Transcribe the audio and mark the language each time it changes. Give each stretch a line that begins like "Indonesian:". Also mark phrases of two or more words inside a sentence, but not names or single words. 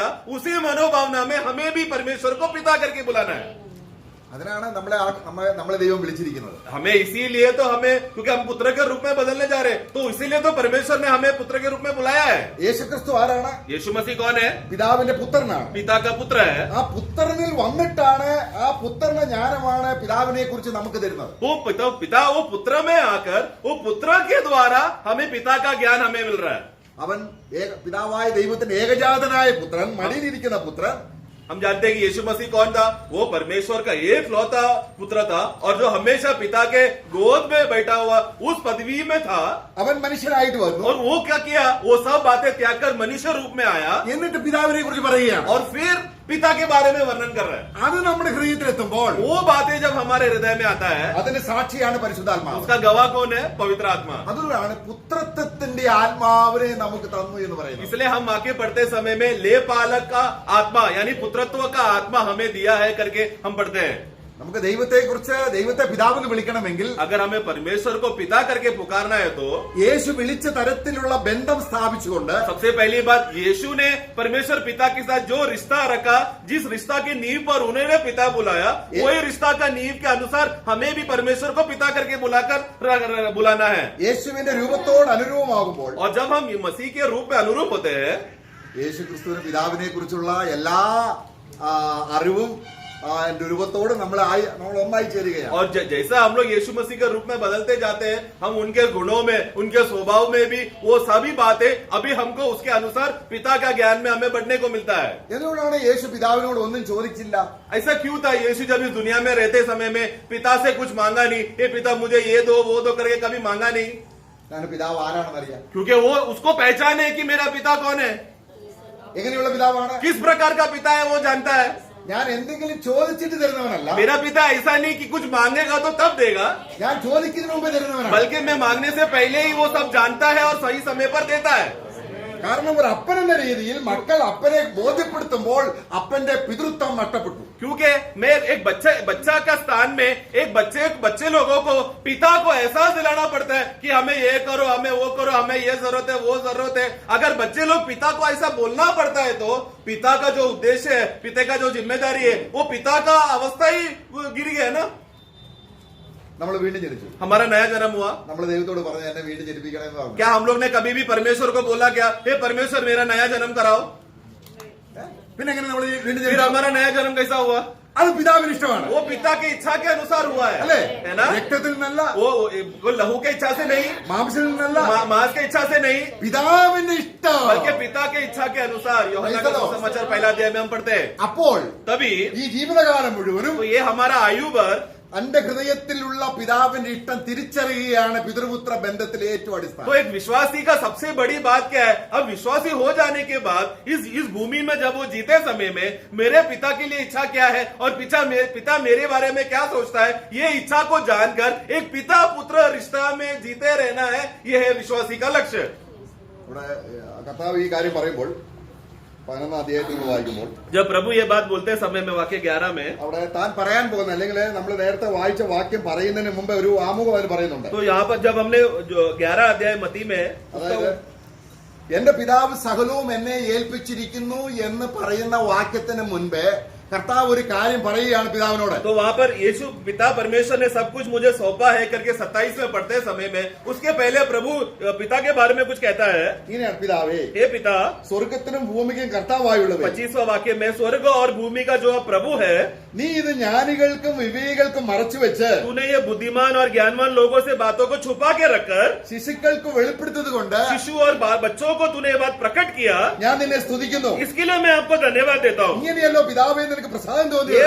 Hindi: उसी मनोभावना में हमें भी परमेश्वर को पिता करके बुलाना है.
Malayalam: അതിനാണ് നമ്മളെ ദൈവം വിളിച്ചിരിക്കുന്നത്.
Hindi: हमें इसीलिए तो हमें, क्योंकि हम पुत्र के रूप में बदलने जा रहे हैं, तो इसीलिए तो परमेश्वर ने हमें पुत्र के रूप में बुलाया है.
Malayalam: യേശു ക്രിസ്തു ആരാണ്?
Hindi: यीशु मसीह कौन है?
Malayalam: പിതാവിന്റെ പുത്രനാണ്.
Hindi: पिता का पुत्र है.
Malayalam: ആ പുത്രനിൽ വന്നിട്ടാണ് ആ പുത്രന്റെ ജ്ഞാനമാണ് പിതാവിനെ കുറിച്ച് നമുക്ക് തരുന്നത്.
Hindi: वो पिता वो पुत्र में आकर वो पुत्र के द्वारा हमें पिता का ज्ञान हमें मिल रहा है.
Malayalam: അവൻ പിതാവായ ദൈവത്തിന്റെ ഏകജാതനായ പുത്രൻ, മടിയിലിരിക്കുന്ന പുത്രൻ.
Hindi: हम जानते हैं कि यीशु मसीह कौन था? वो परमेश्वर का एक लौता पुत्र था और जो हमेशा पिता के गोद में बैठा हुआ उस पदवी में था.
Malayalam: അവൻ മനുഷ്യനായിട്ട് വന്നു.
Hindi: और वो क्या किया? वो सब बातें त्याग कर मनुष्य रूप में आया
Malayalam: എന്നിട്ട് പിതാവിനെ കുറിച്ച് പറയുകയാണ്.
Hindi: और फिर पिता के बारे में वर्णन कर रहा है.
Malayalam: അത് നമ്മുടെ ഹൃദയത്തിലെത്തുമ്പോൾ
Hindi: वो बातें जब हमारे हृदय में आता है,
Malayalam: അതിന്റെ സാക്ഷിയാണ് പരിശുദ്ധാത്മാവ്.
Hindi: उसका गवाह कौन है? पवित्र आत्मा.
Malayalam: അതുകൊണ്ടാണ് പുത്രത്വത്തിന്റെ ആത്മാവിനെ നമുക്ക് തന്നു എന്ന് പറയുന്നത്.
Hindi: इसलिए हम वाक्य पढ़ते समय में ले पालक का आत्मा यानी पुत्रत्व का आत्मा हमें दिया है करके हम पढ़ते हैं.
Malayalam: നമുക്ക് ദൈവത്തെ പിതാവെന്ന് വിളിക്കണമെങ്കിൽ
Hindi: अगर हमें परमेश्वर को पिता करके पुकारना है तो
Malayalam: യേശു വിളിച്ച തരത്തിലുള്ള ബന്ധം സ്ഥാപിച്ചുകൊണ്ട്
Hindi: सबसे पहली बात, यीशु ने परमेश्वर पिता के साथ जो रिश्ता रखा, जिस रिश्ता की नींव पर उन्होंने पिता बुलाया, वही रिश्ता का नींव के अनुसार हमें भी परमेश्वर को पिता करके बुलाकर बुलाना है.
Malayalam: യേശുവിന്റെ രൂപത്തോട് അനുരൂപമാകുമ്പോൾ
Hindi: और जब हम मसीह के रूप में अनुरूप होते हैं,
Malayalam: യേശു ക്രിസ്തുവിന് പിതാവിനെ കുറിച്ചുള്ള എല്ലാ അറിവും രൂപത്തോട് നമ്മൾ ഒന്നായി ചേരുകയാണ്.
Hindi: और जैसा हम लोग यीशु मसीह के रूप में बदलते जाते हैं, हम उनके गुणों में, उनके स्वभाव में भी वो सभी बातें अभी हमको उसके अनुसार पिता का ज्ञान में हमें बढ़ने को मिलता है.
Malayalam: എന്തുകൊണ്ടാണ് യേശു പിതാവിനോട് ഒന്നും ചോദിച്ചില്ല?
Hindi: ऐसा क्यों था? यीशु जब इस दुनिया में रहते समय में पिता से कुछ मांगा नहीं. ये पिता मुझे ये दो वो दो करके कभी मांगा नहीं,
Malayalam: ഞാൻ പിതാവ് ആരാണെന്ന് അറിയാം.
Hindi: क्योंकि वो उसको पहचान है कि मेरा पिता कौन है,
Malayalam: എങ്ങനെയുള്ള പിതാവാണ്?
Hindi: किस प्रकार का पिता है वो जानता है.
Malayalam: ഞാൻ എന്തെങ്കിലും ചോദിച്ചിട്ട് തരുന്നവനല്ല.
Hindi: मेरा पिता ऐसा नहीं कि कुछ मांगेगा तो तब देगा,
Malayalam: ഞാൻ ചോദിക്കുന്നതിന് മുമ്പേ തരുന്നവനാണ്.
Hindi: बल्कि मैं मांगने से पहले ही वो सब जानता है और सही समय पर देता है.
Malayalam: കാരണം ഒരു അപ്പനെന്ന രീതിയിൽ മക്കൾ അപ്പനെ ബോധ്യപ്പെടുത്തുമ്പോൾ അപ്പന്റെ പിതൃത്വം നഷ്ടപ്പെട്ടു.
Hindi: क्योंकि मैं एक बच्चा का स्थान में एक बच्चे लोगों को पिता को एहसास दिलाना पड़ता है कि हमें ये करो, हमें वो करो, हमें ये जरूरत है, वो जरूरत है. अगर बच्चे लोग पिता को ऐसा बोलना पड़ता है तो पिता का जो उद्देश्य है, पिता का जो जिम्मेदारी है, वो पिता का अवस्था ही गिर गया ना.
Malayalam: നമ്മൾ വീണ്ടും ജനിച്ചു.
Hindi: हमारा नया जन्म हुआ.
Malayalam: നമ്മൾ ദൈവത്തോട് പറഞ്ഞു എന്നെ വീണ്ടും ജനിപ്പിക്കണമെന്ന് പറഞ്ഞു.
Hindi: क्या हम लोग ने कभी भी परमेश्वर को बोला क्या, हे परमेश्वर मेरा नया जन्म कराओ?
Malayalam: പിന്നെ എങ്ങനെ നമ്മൾ വീണ്ടും
Hindi: फिर
Malayalam: ജനിച്ചു?
Hindi: हमारा नया जन्म कैसा हुआ?
Malayalam: അത് പിതാവിന് ഇഷ്ടമാണ്.
Hindi: वो पिता की इच्छा के अनुसार हुआ
Malayalam: അല്ലേ?
Hindi: है ना.
Malayalam: രക്തത്തിൽ നിന്നല്ല,
Hindi: वो लहू के इच्छा से नहीं,
Malayalam: മാംസത്തിൽ നിന്നല്ല,
Hindi: मांस के इच्छा से नहीं,
Malayalam: പിതാവിന്റെ ഇഷ്ടം.
Hindi: बल्कि पिता के इच्छा के अनुसार. यूहन्ना का सुसमाचार पहला अध्याय में हम पढ़ते हैं.
Malayalam: അപ്പോൾ
Hindi: तभी
Malayalam: ഈ ജീവിതകാലം മുഴുവനും
Hindi: तो ये हमारा आयु भर
Malayalam: തന്റെ ഹൃദയത്തിലുള്ള പിതാവിന്റെ ഇഷ്ടം തിരിച്ചറിയുകയാണ് പിതൃപുത്ര ബന്ധത്തിലെ ഏറ്റവും അടിസ്ഥാനം.
Hindi: तो एक विश्वासी का सबसे बड़ी बात क्या है? अब विश्वासी हो जाने के बाद इस भूमि में जब वो जीते समय में मेरे पिता के लिए इच्छा क्या है और पिता मेरे बारे में क्या सोचता है, ये इच्छा को जानकर एक पिता पुत्र रिश्ता में जीते रहना है. ये है विश्वासी का लक्ष्य.
Malayalam: ഇവിടെ കർത്താവ് ഈ കാര്യം പറയുമ്പോൾ 11 അധ്യായത്തിൽ നമ്മൾ വായിക്കുമ്പോൾ
Hindi: जब प्रभु ये बात बोलते हैं समय में वाक्य 11 में,
Malayalam: അവിടെ താൻ പറയാൻ പോകുന്ന അല്ലെങ്കിൽ നമ്മൾ നേരത്തെ വായിച്ച വാക്യം പറയുന്നതിന് മുമ്പ് ഒരു ആമുഖം അതിൽ പറയുന്നുണ്ട്.
Hindi: तो यहाँ पर जब हमने जो 11 अध्याय मती में
Malayalam: അതായത് എന്റെ പിതാവ് സകലവും എന്നെ ഏൽപ്പിച്ചിരിക്കുന്നു എന്ന് പറയുന്ന വാക്യത്തിന് മുൻപേ കർത്താവ് ഒരു കാര്യം പറയുകയാണ് പിതാവിനോട്.
Hindi: तो वहाँ पर यीशु पिता परमेश्वर ने सब कुछ मुझे सौंपा है करके 27 में पढ़ते समय में, उसके पहले प्रभु पिता के बारे में कुछ कहता है,
Malayalam: ഇങ്ങനെയാണ്, പിതാവേ
Hindi: हे पिता,
Malayalam: സ്വർഗത്തിനും ഭൂമിക്കും കർത്താവായുള്ളവേ,
Hindi: 25वां वाक्य में, स्वर्ग और भूमि का जो प्रभु है,
Malayalam: നീ ഇത് ജ്ഞാനികൾക്കും വിവേകികൾക്കും മറച്ചു വെച്ച്
Hindi: तूने ये बुद्धिमान और ज्ञानवान लोगों से बातों को छुपा के रखकर
Malayalam: ശിശുക്കൾക്ക് വെളിപ്പെടുത്തത് കൊണ്ട്
Hindi: शिशु और बच्चों को तूने ये बात प्रकट किया,
Malayalam: ഞാൻ നിന്നെ സ്തുതിക്കുന്നു.
Hindi: इसके लिए मैं आपको धन्यवाद देता हूँ.
Malayalam: ഇങ്ങനെയല്ലോ പിതാവേ നിനക്ക് പ്രസാദം
Hindi: ये
Malayalam: തോന്നിയത്.